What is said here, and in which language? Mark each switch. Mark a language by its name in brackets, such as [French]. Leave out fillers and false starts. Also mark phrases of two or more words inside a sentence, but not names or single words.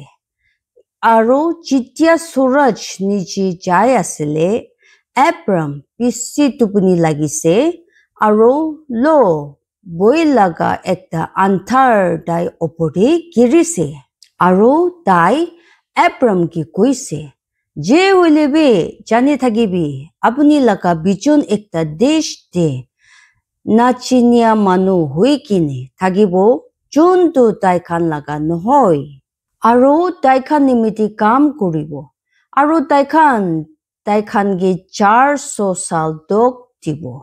[Naga Pidgin] Aro jitya suraj niji jai asile, Abram pisi tupuni lagise, aro lo boi laga ekta anthar dai opore girise. Aro dai Abram ki koise, je hulebe jane thagibi, apuni laga bichon ekta desh de nachinia manu hui kine thagibo, chuntu tai khan laga nohoi. Aro tai khan nimiti kam kuribo. Aro tai khan ge 400 sal dog dibo.